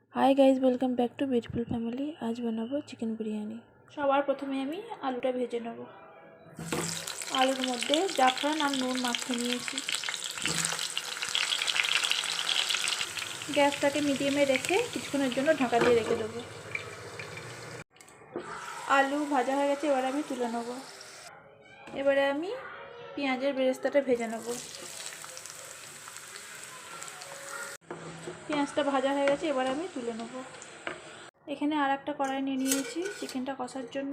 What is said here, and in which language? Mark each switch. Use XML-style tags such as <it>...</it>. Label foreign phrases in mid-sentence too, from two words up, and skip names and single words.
<en>Hi guys welcome back to beautiful family.</en> <bn>আজ বানাবো চিকেন বিরিয়ানি। সবার প্রথমে আমি আলুটা ভেজে নেব। আলুর মধ্য জাফরান আর নুন মাখিয়ে নিয়েছি। গ্যাসটাকে মিডিয়ামে রেখে কিছুক্ষণের জন্য ঢাকা দিয়ে রেখে দেব। আলু ভাজা হয়ে গেছে, এবারে আমি তুলে নেব। এবারে আমি পেঁয়াজের বেরেস্তাটা ভেজে নেব। পেঁয়াজটা ভাজা হয়ে গেছে, এবার আমি তুলে নেব। এখানে আর একটা কড়াই নিয়ে নিয়েছি চিকেনটা কষার জন্য।</bn>